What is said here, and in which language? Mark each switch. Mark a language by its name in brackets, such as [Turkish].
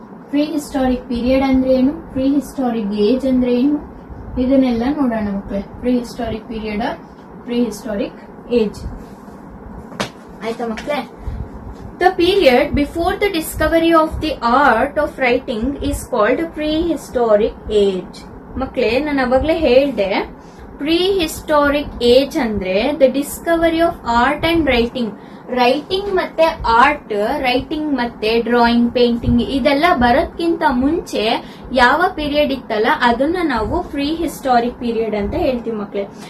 [Kannada] Pre historic period ಅಂದ್ರೆ ಏನು, pre historic age ಅಂದ್ರೆ ಏನು, ಇದನ್ನೆಲ್ಲ ನೋಡೋಣ ಮಕ್ಕಳೇ. Pre historic period, pre historic age. ಆಯ್ತಾ ಮಕ್ಕಳೇ? [English] The period before the discovery of the art of writing is called prehistoric age. [Kannada] ಮಕ್ಕಳೇ, ನಾನು ಅವಾಗಲೇ ಹೇಳ್ದೆ, ಪ್ರೀಹಿಸ್ಟಾರಿಕ್ ಏಜ್ ಅಂದ್ರೆ [English] The discovery of art and writing. [Kannada] Writing ಮತ್ತೆ ಆರ್ಟ್, ರೈಟಿಂಗ್ ಮತ್ತೆ ಡ್ರಾಯಿಂಗ್, ಪೇಂಟಿಂಗ್ ಇದೆಲ್ಲ ಬರೋದ್ಕಿಂತ ಮುಂಚೆ ಯಾವ ಪೀರಿಯಡ್ ಇತ್ತಲ್ಲ ಅದನ್ನ ನಾವು ಪ್ರೀ ಹಿಸ್ಟಾರಿಕ್ ಪೀರಿಯಡ್ ಅಂತ ಹೇಳ್ತೀವಿ ಮಕ್ಕಳೇ.